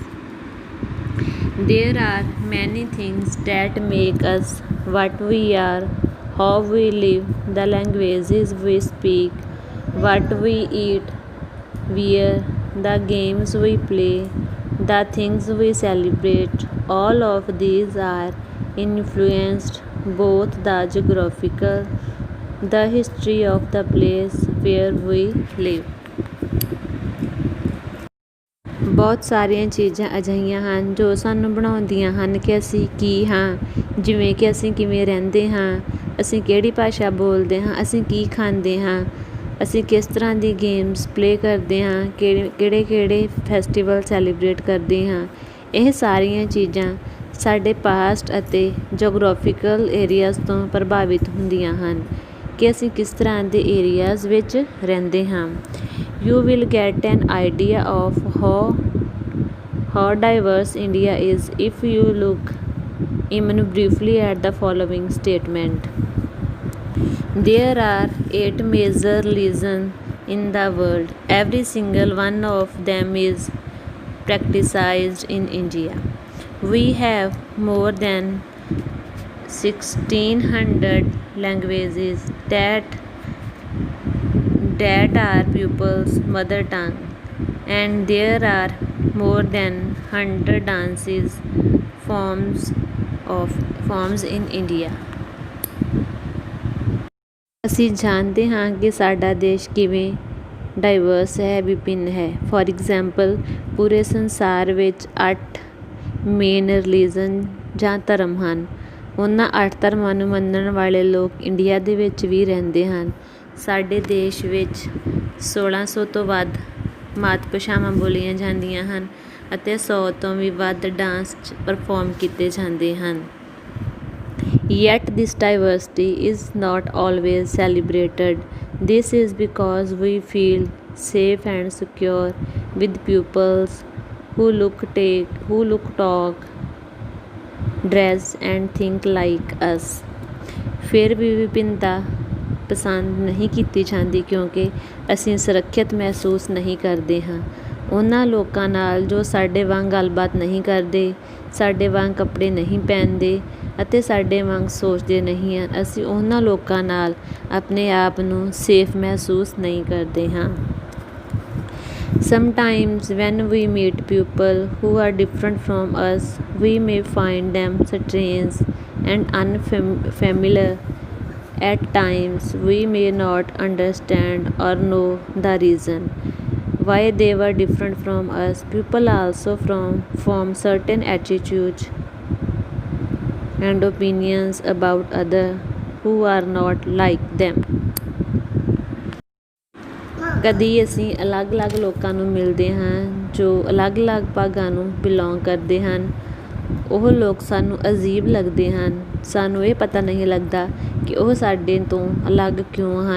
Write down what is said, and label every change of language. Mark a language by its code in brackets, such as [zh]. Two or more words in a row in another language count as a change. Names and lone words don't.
[en] There are many things that make us what we are, how we live, the languages we speak, what we eat, wear, the games we play, the things we celebrate. All of these are influenced both the geographical, the history of the place where we live. [pa] ਬਹੁਤ ਸਾਰੀਆਂ ਚੀਜ਼ਾਂ ਅਜਿਹੀਆਂ ਹਨ ਜੋ ਸਾਨੂੰ ਬਣਾਉਂਦੀਆਂ ਹਨ ਕਿ ਅਸੀਂ ਕੀ ਹਾਂ, ਜਿਵੇਂ ਕਿ ਅਸੀਂ ਕਿਵੇਂ ਰਹਿੰਦੇ ਹਾਂ, ਅਸੀਂ ਕਿਹੜੀ ਭਾਸ਼ਾ ਬੋਲਦੇ ਹਾਂ, ਅਸੀਂ ਕੀ ਖਾਂਦੇ ਹਾਂ, ਅਸੀਂ ਕਿਸ ਤਰ੍ਹਾਂ ਦੀ [en] games play [pa] ਕਰਦੇ ਹਾਂ, ਕਿਹੜੇ [en] festival celebrate [pa] ਕਰਦੇ ਹਾਂ। ਇਹ ਸਾਰੀਆਂ ਚੀਜ਼ਾਂ ਸਾਡੇ ਪਾਸਟ ਅਤੇ [en] geographical areas [pa] ਤੋਂ ਪ੍ਰਭਾਵਿਤ ਹੁੰਦੀਆਂ ਹਨ ਕਿ ਅਸੀਂ ਕਿਸ ਤਰ੍ਹਾਂ ਦੇ ਏਰੀਆਜ਼ ਵਿੱਚ ਰਹਿੰਦੇ ਹਾਂ। [en] You will get an idea of how diverse India is if you look even briefly at the following statement. There are 8 major religions in the world. Every single one of them is practiced in India. We have more than 1600 languages that are people's mother tongue, and there are more than 100 dances forms in India. [pa] ਅਸੀਂ ਜਾਣਦੇ ਹਾਂ ਕਿ ਸਾਡਾ ਦੇਸ਼ ਕਿਵੇਂ ਡਾਈਵਰਸ ਹੈ, ਵਿਭਿੰਨ ਹੈ। [en] for example, [pa] ਪੂਰੇ ਸੰਸਾਰ ਵਿੱਚ 8 [en] main religion [pa] ਜਾਂ ਧਰਮ ਹਨ। ਉਹਨਾਂ 8 ਧਰਮਾਂ ਨੂੰ ਮੰਨਣ ਵਾਲੇ ਲੋਕ ਇੰਡੀਆ ਦੇ ਵਿੱਚ ਵੀ ਰਹਿੰਦੇ ਹਨ। ਸਾਡੇ ਦੇਸ਼ ਵਿੱਚ 1600 ਤੋਂ ਵੱਧ ਮਾਤ ਭਾਸ਼ਾਵਾਂ ਬੋਲੀਆਂ ਜਾਂਦੀਆਂ ਹਨ ਅਤੇ 100 ਤੋਂ ਵੀ ਵੱਧ [en] dance perform [pa] ਕੀਤੇ ਜਾਂਦੇ ਹਨ। [en] Yet this diversity is not always celebrated. This is because we feel safe and secure with pupils who look, talk, dress and think like us. [pa] ਫਿਰ ਵੀ ਵਿਭਿੰਨਤਾ ਪਸੰਦ ਨਹੀਂ ਕੀਤੀ ਜਾਂਦੀ ਕਿਉਂਕਿ ਅਸੀਂ ਸੁਰੱਖਿਅਤ ਮਹਿਸੂਸ ਨਹੀਂ ਕਰਦੇ ਹਾਂ ਉਹਨਾਂ ਲੋਕਾਂ ਨਾਲ ਜੋ ਸਾਡੇ ਵਾਂਗ ਗੱਲਬਾਤ ਨਹੀਂ ਕਰਦੇ, ਸਾਡੇ ਵਾਂਗ ਕੱਪੜੇ ਨਹੀਂ ਪਹਿਨਦੇ ਅਤੇ ਸਾਡੇ ਵਾਂਗ ਸੋਚਦੇ ਨਹੀਂ ਹਨ। ਅਸੀਂ ਉਹਨਾਂ ਲੋਕਾਂ ਨਾਲ ਆਪਣੇ ਆਪ ਨੂੰ ਸੇਫ ਮਹਿਸੂਸ ਨਹੀਂ ਕਰਦੇ ਹਾਂ। [en] Sometimes when we meet people who are different from us, we may find them strange and unfamiliar. At times, we may not understand or know the reason why they were different from us. People also form certain attitudes and opinions about others who are not like them. [pa] ਕਦੀ ਅਸੀਂ ਅਲੱਗ-ਅਲੱਗ ਲੋਕਾਂ ਨੂੰ ਮਿਲਦੇ ਹਾਂ ਜੋ ਅਲੱਗ-ਅਲੱਗ ਭਾਗਾਂ ਨੂੰ ਬਿਲੋਂਗ ਕਰਦੇ ਹਨ। ਉਹ ਲੋਕ ਸਾਨੂੰ ਅਜੀਬ ਲੱਗਦੇ ਹਨ। ਸਾਨੂੰ ਇਹ ਪਤਾ ਨਹੀਂ ਲੱਗਦਾ ਕਿ ਉਹ ਸਾਡੇ ਤੋਂ ਅਲੱਗ ਕਿਉਂ ਹਨ।